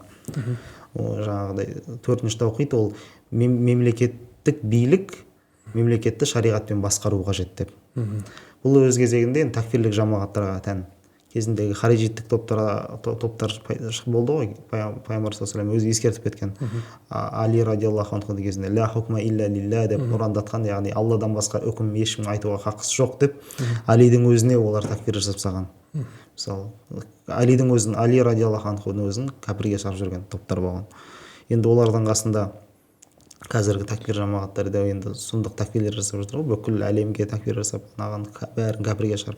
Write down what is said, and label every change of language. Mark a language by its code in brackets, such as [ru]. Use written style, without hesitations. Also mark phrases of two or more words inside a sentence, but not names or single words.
[kk] Жаңағыдай төртінші таухид ол мемлекеттік билік, мемлекетті шариғатпен басқару қажет деп. Бұл өз кезегінде такфирлік жамағаттарға тән. Кезіндегі харижиттік топтар болды ғой, пайғамбар [ar] صلى الله عليه [kk] өзі ескертіп кеткен. Али [ar] رضي الله عنه [kk] кезінде [ar] لا حكم إلا لله [kk] деп ұрандатқан, яғни алладан басқа үкім ешкім айтуға хақысы жоқ деп, Алидің өзіне олар такфир жасап тастаған. Мысалы, Алидің өзін, Али [ar] رضي الله عنه [kk] өзін кәпірге шығарып жүрген топтар болған. Енді олардың қасында қазіргі такфир жамағаттары да енді сұмдық такфирлер жасап жатыр ғой, бүкіл әлемге такфир жасап, бәрін кәпірге шығарып.